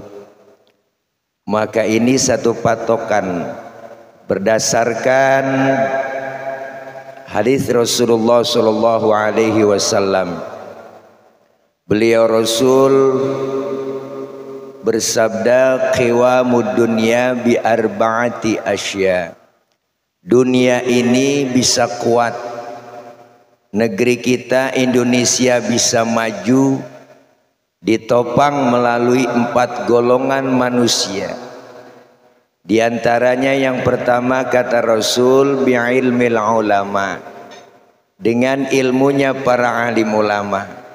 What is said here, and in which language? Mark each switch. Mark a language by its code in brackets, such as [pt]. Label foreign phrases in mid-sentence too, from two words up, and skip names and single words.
[id] Maka ini satu patokan berdasarkan hadis Rasulullah [ar] صلى الله عليه وسلم. [id] Beliau Rasul bersabda, [ar] قوام الدنيا بأربعة أشياء. [id] Dunia ini bisa kuat, negeri kita Indonesia bisa maju ditopang melalui 4 golongan manusia. Di antaranya yang pertama kata Rasul, [ar] بعلم العلماء, [id] dengan ilmunya para alim ulama.